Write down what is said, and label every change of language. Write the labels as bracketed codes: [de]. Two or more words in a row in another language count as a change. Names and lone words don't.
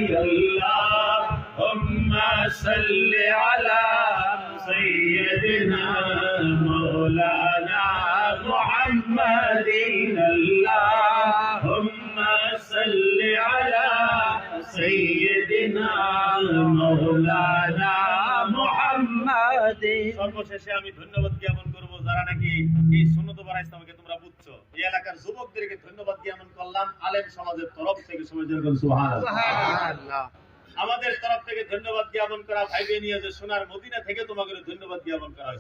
[ar] اللہم صل علی سیدنا مولانا محمد، اللہم صل علی سیدنا مولانا محمد। [bn] সর্বশেষে আমি ধন্যবাদ জ্ঞাপন করব যারা নাকি এই সুন্নত বাড়া ইসলামকে তোমরা বুঝছো, এই এলাকার যুবকদেরকে ধন্যবাদ জ্ঞাপন করলাম আলেম সমাজের তরফ থেকে। সবাই যেরকম সুবহানাল্লাহ। আমাদের তরফ থেকে ধন্যবাদ জ্ঞাপন করা ভাইবে নিয়ে যে সোনার মদিনা থেকে তোমাকে ধন্যবাদ জ্ঞাপন করা হয়েছে।